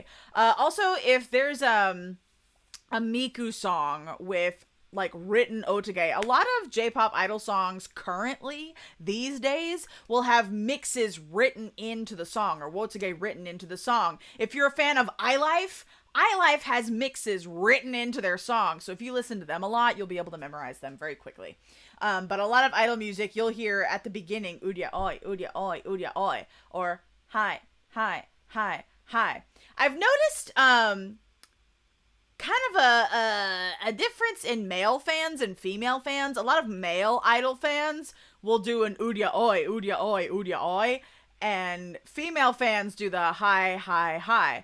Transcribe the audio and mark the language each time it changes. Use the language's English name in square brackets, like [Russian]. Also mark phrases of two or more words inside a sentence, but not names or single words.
[English] Also, if there's a Miku song with like written Wotagei, a lot of J-pop idol songs currently these days will have mixes written into the song or Wotagei written into the song. If you're a fan of iLife has mixes written into their song. So if you listen to them a lot, you'll be able to memorize them very quickly. But a lot of idol music, you'll hear at the beginning, [Japanese] Urya Oi, Urya Oi, Urya Oi, [English] or hi, hi, hi, hi. I've noticed, kind of a difference in male fans and female fans. A lot of male idol fans will do an [Japanese] Urya Oi, Urya Oi, Urya Oi, [English] and female fans do the hi, hi, hi.